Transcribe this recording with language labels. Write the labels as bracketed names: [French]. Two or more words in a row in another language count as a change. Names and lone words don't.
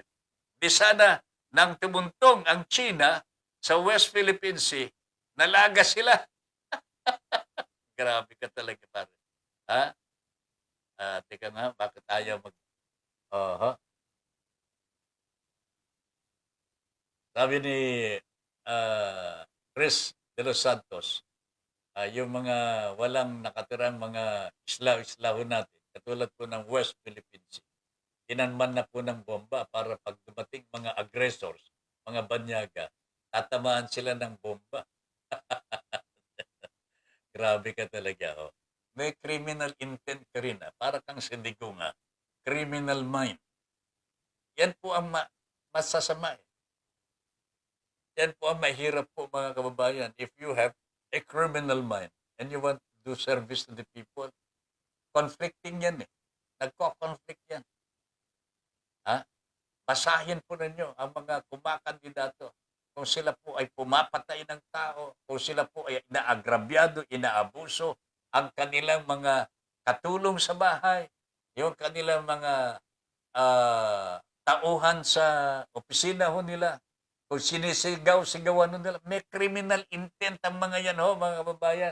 [Filipino] Di sana nang tumuntong ang China sa West Philippine Sea, nalaga sila. Grabe ka talaga, pare. Ha? Teka nga, bakit ayaw mag... Aha. Sabi ni Chris de los Santos, yung mga walang nakatirang mga islaw-islaw natin, katulad po ng West Philippine Sea, tinanman na po ng bomba para pag dumating mga aggressors, mga banyaga, tatamaan sila ng bomba. Grabe ka talaga, oh. May [English] criminal intent [Filipino] ka rin, para kang sindigo nga. [English] Criminal mind. [Filipino] Yan po ang masasama. Yan po ang mahirap po, mga kababayan. [English] If you have a criminal mind and you want to do service to the people, conflicting [Filipino] yan eh. [English] Nagko-conflict yan. Ha? Basahin po ninyo ang mga kumakandidato. Kung sila po ay pumapatay ng tao, kung sila po ay inaagrabyado, inaabuso, ang kanilang mga katulong sa bahay, yung kanilang mga tauhan sa opisina ho nila, kung sinisigaw-sigawan nila, may criminal intent ang mga yan ho, mga kababayan.